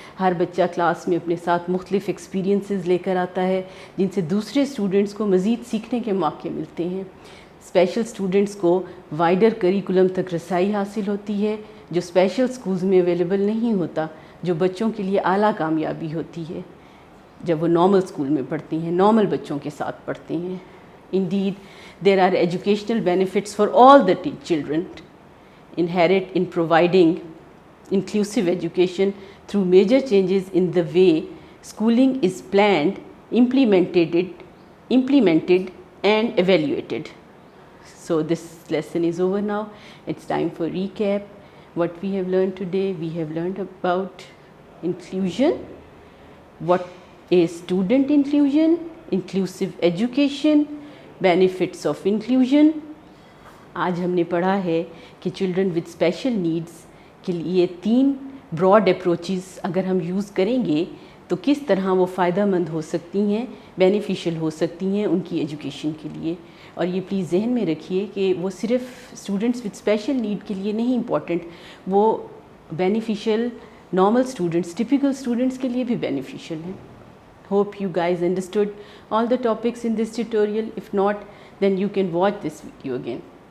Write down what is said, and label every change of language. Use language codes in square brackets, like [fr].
[ur] ہر بچہ کلاس میں اپنے ساتھ مختلف ایکسپیرینسز لے کر آتا ہے جن سے دوسرے اسٹوڈنٹس کو مزید سیکھنے کے موقع ملتے ہیں. اسپیشل اسٹوڈنٹس کو وائڈر کریکولم تک رسائی حاصل ہوتی ہے جو اسپیشل اسکولز میں اویلیبل نہیں ہوتا، جو بچوں کے لیے اعلیٰ کامیابی ہوتی ہے جب وہ نارمل اسکول میں پڑھتے ہیں، نارمل بچوں کے ساتھ پڑھتے ہیں. [en] Indeed, there are educational benefits for all the children inherent in providing inclusive education through major changes in the way schooling is planned, implemented and evaluated. So this lesson is over now. It's time for recap. What we have learned today, we have learned about inclusion, what is student inclusion, inclusive education, benefits of inclusion. [ur] آج ہم نے پڑھا ہے کہ children with special needs کے لیے 3 Broad approaches اگر ہم یوز کریں گے تو کس طرح وہ فائدہ مند ہو سکتی ہیں، بینیفیشیل ہو سکتی ہیں ان کی ایجوکیشن کے لیے. اور یہ پلیز ذہن میں رکھیے کہ وہ صرف اسٹوڈنٹس ود اسپیشل نیڈ کے لیے نہیں امپورٹنٹ، وہ beneficial normal students, typical students کے لیے بھی بینیفیشیل ہیں. [en] Hope you guys understood all the topics in this tutorial. If not, then you can watch this video again.